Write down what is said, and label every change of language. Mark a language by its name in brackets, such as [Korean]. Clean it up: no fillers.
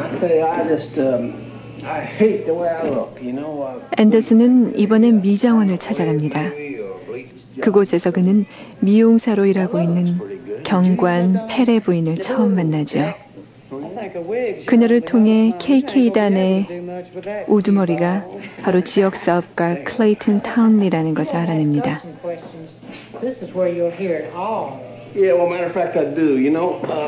[English] I tell you, I hate the way I look. You know. [Korean] 앤더슨은 이번엔 미장원을 찾아갑니다. 그곳에서 그는 미용사로 일하고 있는 경관 페레 부인을 처음 만나죠. 그녀를 통해 KK단의 우두머리가 바로 지역사업가 클레이튼 타운이라는 것을 알아냅니다. [English] This is where you'll hear it all. Yeah, well, matter of fact, I do, you know.